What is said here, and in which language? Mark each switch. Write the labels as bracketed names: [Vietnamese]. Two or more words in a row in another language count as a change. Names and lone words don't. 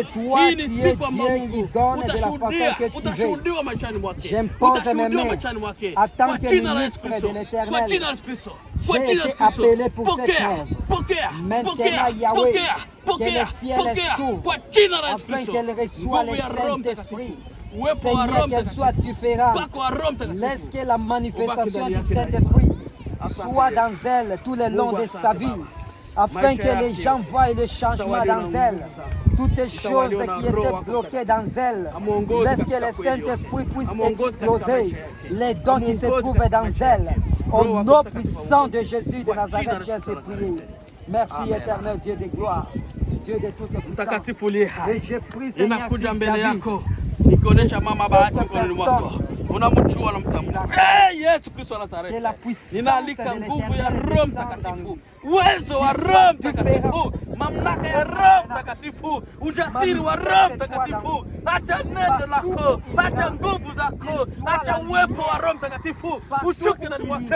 [Swahili] Hii ni siku ambayo Mungu utashuhudiwa maishani mwake, utashuhudiwa maishani mwake, kwa jina la Yesu Kristo, kwa jina la Yesu Kristo, kwa jina la Yesu Kristo. Pokea, pokea, pokea, pokea, pokea, pokea, kwa jina la Yesu [French] afin [Swahili] Kristo. [French] qu'elle reçoive [Swahili] Nguvu [French] le [Swahili] ya Roho [French] Saint-Esprit. [Swahili] Mtakatifu, uwepo wa Roho [French] Seigneur, qu'elle soit [Swahili] Mtakatifu, [French] différente. [Swahili] mpako wa Roho [French] Laisse [Swahili] Mtakatifu. [French] que la manifestation du Saint-Esprit soit dans elle tout le long de sa vie. afin que les gens voient le changement dans elle. Toutes les choses qui étaient bloquées dans elle, laisse que le Saint-Esprit puisse exploser les dons qui se trouvent dans elle. Au nom puissant de Jésus de Nazareth, j'ai ainsi prié. Merci éternel Dieu de gloire, Dieu de toute puissance. Et je prie Seigneur si David, [Swahili] nikuonesha mama bahati mkononi mwako, unamjua na mtambua. Yesu Kristo wa Nazareti, ninaalika nguvu ya Roho Mtakatifu, uwezo wa Roho Mtakatifu, mamlaka ya Roho Mtakatifu, ujasiri wa Roho Mtakatifu, hata neno lako, hata nguvu zako, hata uwepo wa Roho Mtakatifu ushuke ndani mwake.